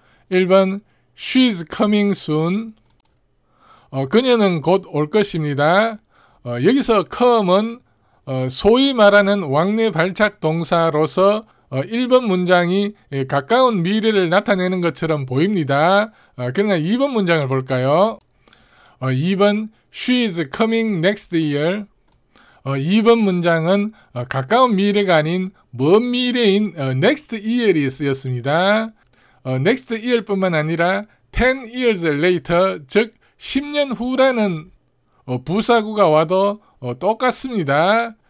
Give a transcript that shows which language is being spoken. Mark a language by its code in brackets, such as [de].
[ko] 1번 [en] She's coming soon. [ko] 그녀는 곧 올 것입니다. 여기서 come은 소위 말하는 왕래 발착 동사로서 1번 문장이 가까운 미래를 나타내는 것처럼 보입니다. 그러나 2번 문장을 볼까요? [en] 2번 She is coming next year. [ko] 2번 문장은 가까운 미래가 아닌 먼 미래인 next year이 쓰였습니다. next year 뿐만 아니라 10 years later, 즉 10년 후라는 부사구가 와도 똑같습니다.